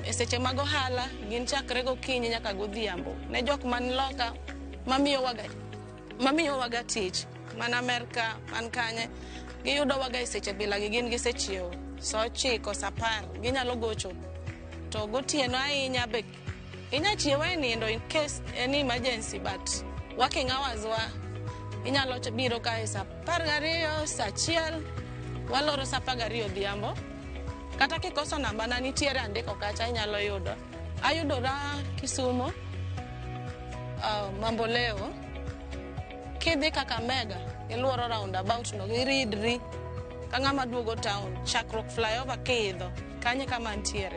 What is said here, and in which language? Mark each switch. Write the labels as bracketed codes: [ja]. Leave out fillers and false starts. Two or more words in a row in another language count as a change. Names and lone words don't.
[luo] E seche mag ohala gin chakre gokinyi nyaka godhiambo. Ne jok man loka mamiyo waga tich, man Amerika, man kanye, giyudo waga e seche bila gi gin gisechiewo. So 9 sa 10 ginyalo gocho. To gotieno ahinya be inya chiewo e nindo [en] in case any emergency, but working hours [luo] wa inyalo biro ka e sa 12, sa 1, waloro sa 12 dhiambo. Kata kikoso namba na nitiere andiko kacha inyalo yudo. Ayudora Kisumu, Mamboleo, kidhi Kakamega, iluoro roundabout no, iridri ka ng'ama duogo town, chakruok flyover kidho, kanye kama ntiere.